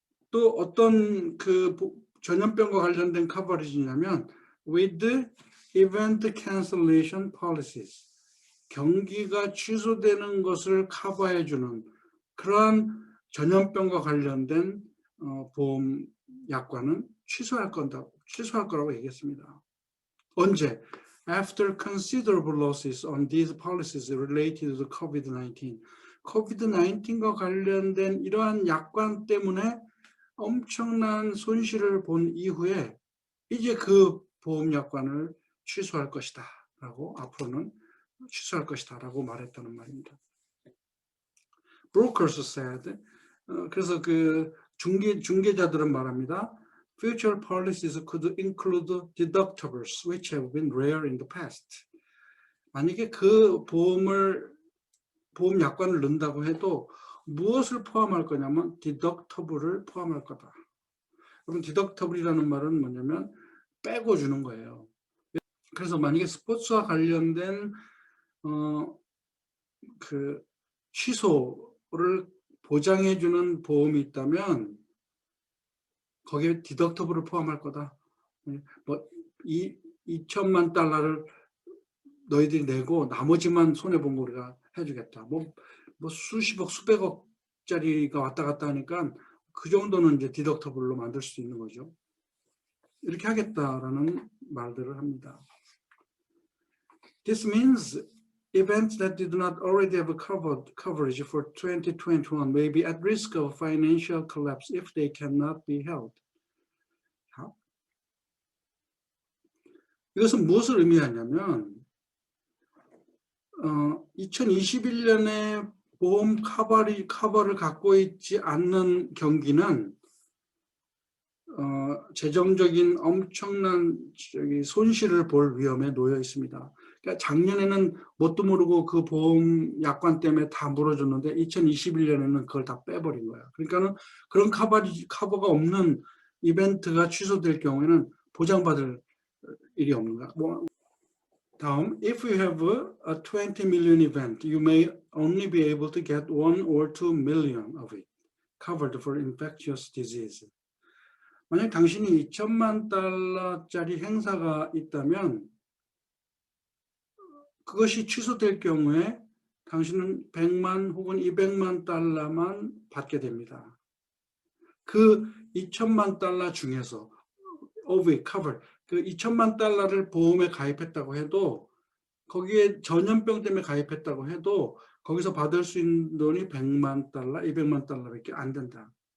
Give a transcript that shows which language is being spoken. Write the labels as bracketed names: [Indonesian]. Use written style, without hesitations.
[Korean] 또 어떤 그 전염병과 관련된 커버리지냐면 [English] with event cancellation policies. [Korean] 경기가 취소되는 것을 커버해주는 그러한 전염병과 관련된 보험 약관은 취소할 거라고 얘기했습니다. 언제? [English] After considerable losses on these policies related to COVID-19. [Korean] COVID-19과 관련된 이러한 약관 때문에 엄청난 손실을 본 이후에 이제 그 보험 약관을 취소할 것이다 라고 앞으로는 취소할 것이다 라고 말했다는 말입니다. [English] Brokers said, [Korean] 그래서 그 중개자들은 말합니다. [English] Future policies could include deductibles which have been rare in the past. [Korean] 만약에 그 보험 약관을 넣는다고 해도 무엇을 포함할 거냐면 deductible을 포함할 거다. 그럼 deductible이라는 말은 뭐냐면 빼고 주는 거예요. 그래서 만약에 스포츠와 관련된 그 취소를 보장해주는 보험이 있다면 거기에 디덕터블을 포함할 거다. 뭐 2천만 달러를 너희들이 내고 나머지만 손해본 거 우리가 해주겠다. 뭐 수십억, 수백억짜리가 왔다 갔다 하니까 그 정도는 이제 디덕터블로 만들 수 있는 거죠. 이렇게 하겠다라는 말들을 합니다. [English] This means events that did not already have coverage for 2021 may be at risk of financial collapse if they cannot be held. [Korean] 이것은 무엇을 의미하냐면 2021년에 보험 커버를 갖고 있지 않는 경기는 재정적인 엄청난 손실을 볼 위험에 놓여 있습니다. 그러니까 작년에는 뭣도 모르고 그 보험 약관 때문에 다 물어줬는데 2021년에는 그걸 다 빼버린 거야. 그러니까는 그런 커버가 없는 이벤트가 취소될 경우에는 보장받을 일이 없는 거야. 다음, [English] if you have a 20 million event, you may only be able to get 1 or 2 million of it covered for infectious disease. [Korean] 만약 당신이 2천만 달러짜리 행사가 있다면 그것이 취소될 경우에 당신은 100만 혹은 200만 달러만 받게 됩니다. 그 2천만 달러 중에서 [English] of it covered, [Korean] 그 2천만 달러를 보험에 가입했다고 해도 거기에 전염병 때문에 가입했다고 해도 거기서 받을 수 있는 돈이 100만 달러, 200만 달러밖에 안 된다.